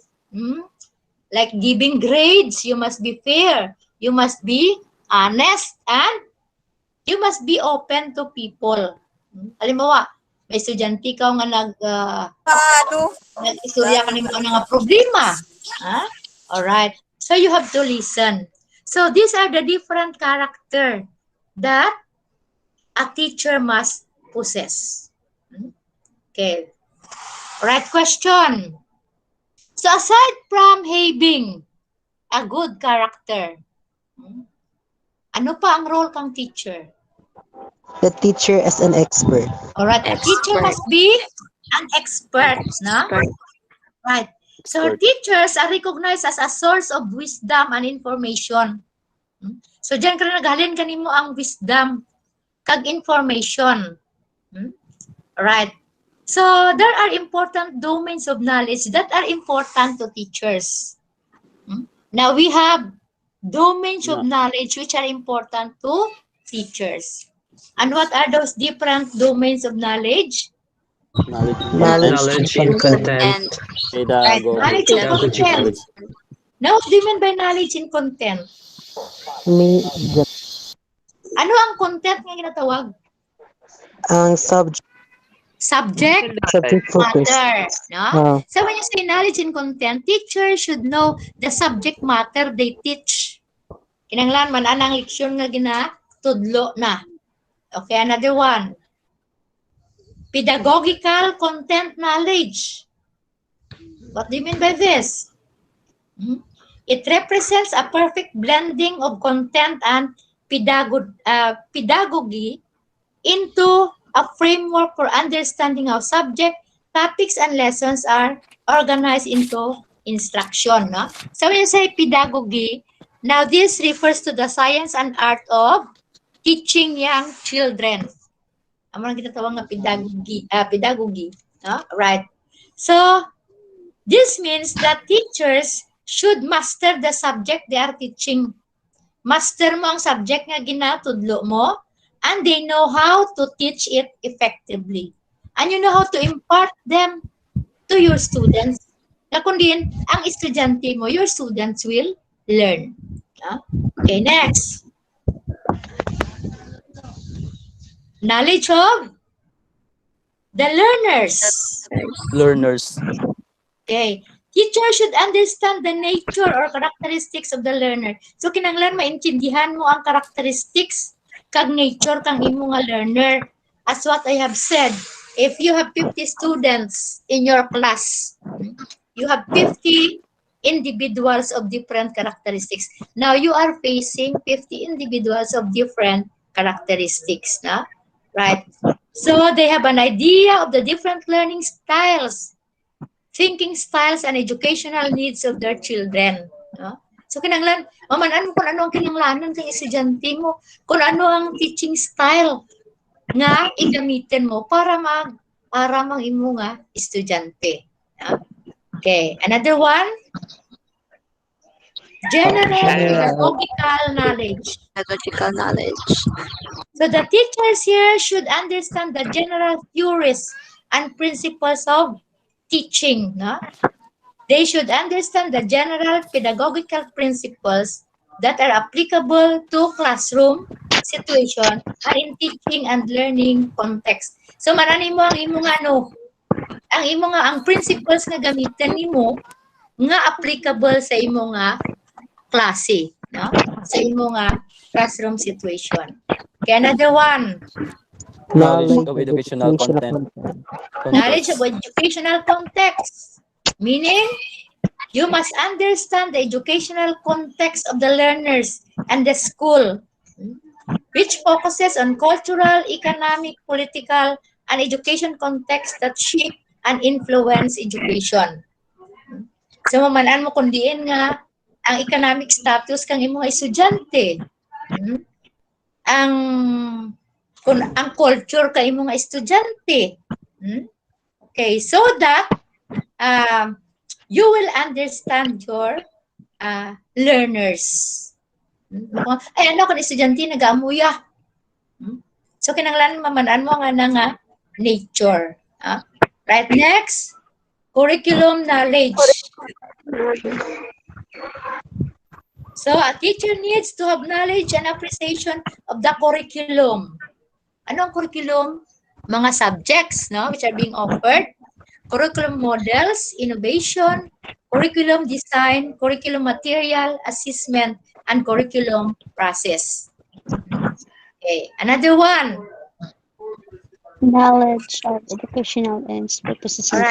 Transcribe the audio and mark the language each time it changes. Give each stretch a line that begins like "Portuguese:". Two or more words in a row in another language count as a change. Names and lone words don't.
English: Like giving grades, you must be fair, you must be honest, and you must be open to people.
Kinaray-a: Halimbawa, may estudyante ka nga nag-istorya ka nimo nga problema.
English: Alright. So you have to listen. So these are the different character that a teacher must possess. Okay. Alright, question. So aside from having a good character,
Kinaray-a: ano pa ang role kang teacher?
English: The teacher as an expert. Alright, a teacher must be an expert, no? Right. So teachers are recognized as a source of wisdom and information.
Kinaray-a: So diyan ka na naghalin kanimo ang wisdom kag information.
English: Alright. So there are important domains of knowledge that are important to teachers. Now we have domains of knowledge which are important to teachers. And what are those different domains of knowledge? Knowledge and content. Right. Knowledge and content. Now, what do you mean by knowledge and content?
Kinaray-a: Ano ang content nga ginatawag? Ang
English: subject focus. Matter. No? So when you say knowledge and content, teachers should know the subject matter they teach.
Kinaray-a: Kinanglan man anang leksyon nga ginatudlo na.
English: Okay, another one. Pedagogical content knowledge. What do you mean by this? It represents a perfect blending of content and pedagogy into a framework for understanding how subject, topics, and lessons are organized into instruction. No? So when you say pedagogy, now this refers to the science and art of teaching young children.
Kinaray-a: Amo lang kita tawag nga pedagogy, no? Right.
English: So this means that teachers should master the subject they are teaching.
Kinaray-a: Master mo ang subject nga ginatudlo mo,
English: and they know how to teach it effectively. And you know how to impart them to your students.
Kinaray-a: Na kundi ang estudyante mo,
English: your students will learn. Okay, next. Knowledge of the learners. Okay. Teacher should understand the nature or characteristics of the learner.
Kinaray-a: So kinanglan maintindihan mo ang characteristics kag nature kang imo nga learner.
English: As what I have said, if you have 50 students in your class, you have 50 individuals of different characteristics. Now you are facing 50 individuals of different characteristics, na? Right? So they have an idea of the different learning styles, thinking styles, and educational needs of their children. No?
Kinaray-a: So kinanglan, mamanan mo kung ano ang kinanglanan kang estudyante mo, kung ano ang
English: teaching style
Kinaray-a: nga igamitin mo para mag-aram ang imo nga estudyante.
English: No? Okay, another one. General pedagogical knowledge. Pedagogical knowledge. So the teachers here should understand the general theories and principles of teaching. No? They should understand the general pedagogical principles that are applicable to classroom situation and in teaching and learning context.
Kinaray-a: So marani mo ang imong ang principles nga gamitin nimo nga applicable sa imong klase, no? Sa imong
English: classroom situation. Okay, another one. Knowledge of educational content. Knowledge of educational context. Meaning, you must understand the educational context of the learners and the school, which focuses on cultural, economic, political, and education context that shape and influence education. So,
Kinaray-a: mamalaan mo kung diin nga ang
English: economic status
Kinaray-a: kang imong estudyante. Ang culture ka imong estudyante.
English: Okay, so that you will understand your learners.
Kinaray-a: Ay, ano kung estudyante nag-aamuya? So, kinanglan mamanaan mo nga nature.
English: Right, next. Curriculum knowledge. So, a teacher needs to have knowledge and appreciation of the curriculum.
Kinaray-a: Ano ang curriculum?
English: Mga subjects, no, which are being offered. Curriculum models, innovation, curriculum design, curriculum material, assessment, and curriculum process. Okay, another one. Knowledge of educational ends, purposes, and